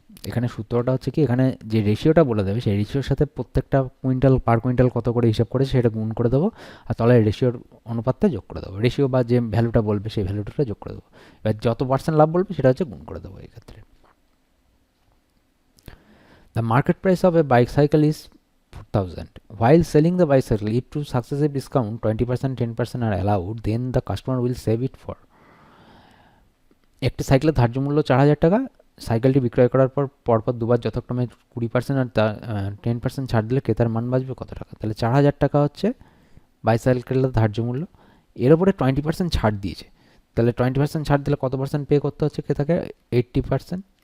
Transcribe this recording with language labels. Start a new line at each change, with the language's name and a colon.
Bangla: এখানে সূত্রটা হচ্ছে কি, এখানে যে রেশিওটা বলে দেবে সেই রেশিওর সাথে প্রত্যেকটা কুইন্টাল পার কুইন্টাল কত করে হিসাব করেছে সেটা গুণ করে দেবো, আর তলায় রেশিওর অনুপাতটা যোগ করে দেবো। রেশিও বা যে ভ্যালুটা বলবে সেই ভ্যালুটা যোগ করে দেবো। এবার যত পার্সেন্ট লাভ বলবে সেটা হচ্ছে গুণ করে দেবো এই ক্ষেত্রে।
English: The market price of a bicycle is 4,000. While selling the bicycle, if two successive discount 20%, 10% are allowed, then the customer will save it for.
Bangla: একটি সাইকেলের ধার্য মূল্য 4,000 টাকা। সাইকেলটি বিক্রয় করার পর পরপর দুবার যথাক্রমে 20% আর 10% ছাড় দিলে ক্রেতার মান বাঁচবে কত টাকা? তাহলে 4,000 টাকা হচ্ছে বাইসাইকেলের ধার্য মূল্য, এর উপরে 20% ছাড় দিয়েছে, তাহলে 20% ছাড় দিলে কত পার্সেন্ট পে করতে হচ্ছে ক্রেতাকে? 80%।